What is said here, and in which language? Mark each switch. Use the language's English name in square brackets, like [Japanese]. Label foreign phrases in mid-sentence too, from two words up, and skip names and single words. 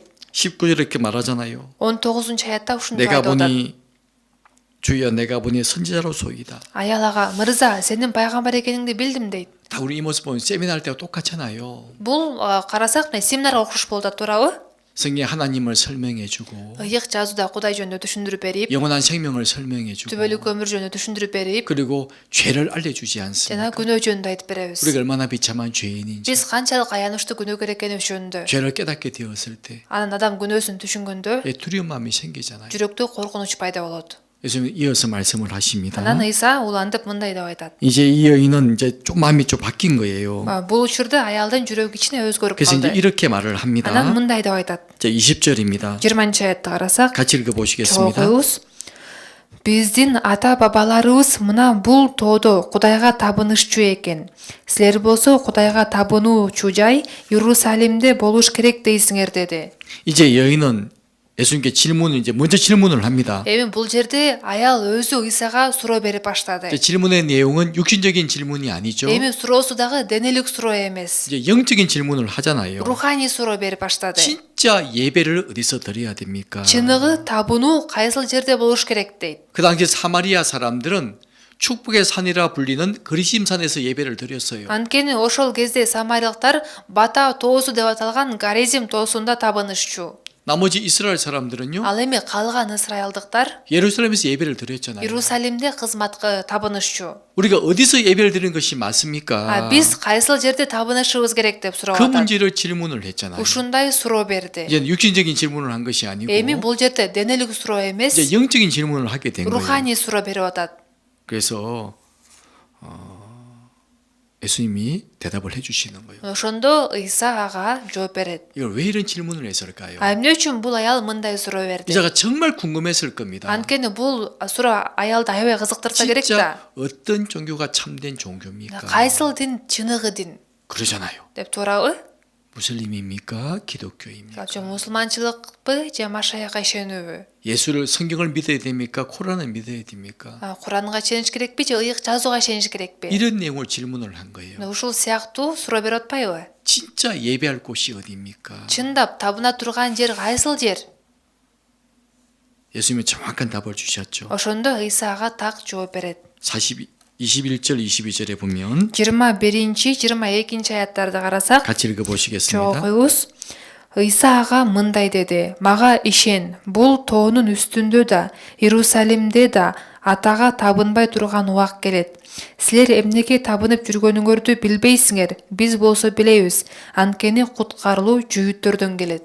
[Korean] 19절 이렇게 말하잖아요. [Kyrgyz] 19 аятта ушундай [Korean] 내가 [Kyrgyz] айтып атат. [Korean] 보니 주여 내가 보니 선지자로 소이다. [Kyrgyz] Аял ага, мырза, сенин пайгамбар экениңди билдим deyт. [Korean] 다 우리 이 모습 보면 세미나 할 때가 똑같잖아요. [Kyrgyz] Бул карасак, семинарга окуш болуп атат, туурабы? [Korean] 성경에 하나님을 설명해주고 [Kyrgyz] Ыйык жазууда Кудай жөнүндө түшүндүрүп берип, [Korean] 영원한 생명을 설명해주고 [Kyrgyz] түбөлүк өмүр жөнүндө түшүндүрүп берип, [Korean] 그리고 죄를 알려주지 [Kyrgyz] жана [Korean] 않습니까? [Kyrgyz] күнөө жөнүндө айтып беребиз. [Korean] 우리가 얼마나 비참한 죄인인지 [Kyrgyz] Биз канчалык аянычтуу күнөөкөр экенибиз жөнүндө. [Korean] 죄를 깨닫게 되었을 때 [Kyrgyz] Анан адам күнөөсүн түшүнгөндө [Korean] 두려운 마음이 생기잖아요. [Kyrgyz] жүрөктө коркунуч пайда болот. [Korean] 예수님은 이어서 말씀을 하십니다. [Kyrgyz] Анан Иса улантып мындай деп айтат. [Korean] 이제 이 여인은 이제 좀 마음이 좀 바뀐 거예요. [Kyrgyz] Бул учурда аялдын жүрөгү кичине өзгөрүп [Korean] 그래서 이제 [Kyrgyz] калды. [Korean] 이렇게 말을 합니다. [Kyrgyz] Анан мындай деп айтат. [Korean] 자, 20절입니다. [Kyrgyz] 20-аятты карасак, [Korean] 같이 읽어보시겠습니다. [Kyrgyz] чогуйбуз. Биздин ата бабаларыбыз мына бул тоодо Кудайга табынышчу экен. Силер болсо Кудайга табынуучу жай Иерусалимде болуш керек дейсиңер деди. [Korean] 이제 여인은 예수님께 이제 먼저 질문을 합니다. [Kyrgyz] Эми бул жерде аял өзү Исага суроо берип баштады. [Korean] 이제 질문의 내용은 육신적인 질문이 아니죠. [Kyrgyz] Эми суроосу дагы денелик суроо эмес. [Korean] 이제 영적인 질문을 하잖아요. [Kyrgyz] Руханий суроо берип баштады. [Korean] 진짜 예배를 어디서 드려야 됩니까? [Kyrgyz] Чыныгы табынуу кайсыл жерде болуш керек дейт. [Korean] 그 당시 사마리아 사람들은 축복의 산이라 불리는 거리심산에서 예배를 드렸어요. [Kyrgyz] Анткени ошол кезде самарилыктар Бата тоосу деп аталган Гаризим тоосунда табынышчу. [Korean] 나머지 이스라엘 사람들은요. [Kyrgyz] Ал эми калган ысрайылдыктар [Korean] 예루살렘에서 예배를 드렸잖아요. [Kyrgyz] Иерусалимде кызматка табынышчу. [Korean] 우리가 어디서 예배를 드리는 것이 맞습니까? [Kyrgyz] Биз кайсыл жерде табынышыбыз керек деп сурап [Korean] 그 [Kyrgyz] атат. [Korean] 문제를 질문을 했잖아요. [Kyrgyz] Ушундай суроо берди. [Korean] 이제 육신적인 질문을 한 것이 아니고 [Kyrgyz] Эми бул жерде денелик суроо эмес, [Korean] 이제 영적인 질문을 하게 된 거예요. [Kyrgyz] руханий суроо берип атат. [Korean] 그래서 예수님이 대답을 해주시는 거예요. [Kyrgyz] Ошондо Иса ага жооп берет. [Korean] 이걸 왜 이런 질문을 했을까요? [Kyrgyz] Эмне үчүн бул аял мындай суроо берди? [Korean] 이자가 정말 궁금했을 겁니다. [Kyrgyz] Анткени бул суроо аялды аябай кызыктырса керек да. [Korean] 진짜 어떤 종교가 참된 종교입니까? [Kyrgyz] Кайсыл дин чыныгы дин [Korean] 그러잖아요. [Kyrgyz] деп туурабы? [Korean] 무슬림입니까? 기독교입니까? [Kyrgyz] Же мусулманчылыкпы, же Машаяга ишенүүбү? [Korean] 예수를 성경을 믿어야 됩니까? 코란을 믿어야 됩니까? [Kyrgyz] Куранга ишениш керекпи, же ыйык жазууга ишениш керекпи? [Korean] 이런 내용을 질문을 한 거예요. [Kyrgyz] Ушул сыяктуу суроо берип атпайбы? [Korean] 진짜 예배할 곳이 어디입니까? [Kyrgyz] Чындап табына турган жер кайсыл жер? [Korean] 예수님은 정확한 답을 주셨죠. [Kyrgyz] Ошондо Исага так жооп берет. [Korean] 21절 22절에 보면 [Kyrgyz] 21-22 аяттарды карасак, [Korean] 같이 읽어보시겠습니다. [Kyrgyz] чогуйбуз. Иса ага мындай деди: "Мага ишен, бул тоонун үстүндө да, Иерусалимде да атага табынбай турган убак келет. Силер эмнеге табынып жүргөнүңөрдү билбейсиңер, биз болсо билебиз. Анткени куткарылуу жүйүттөрдөн келет."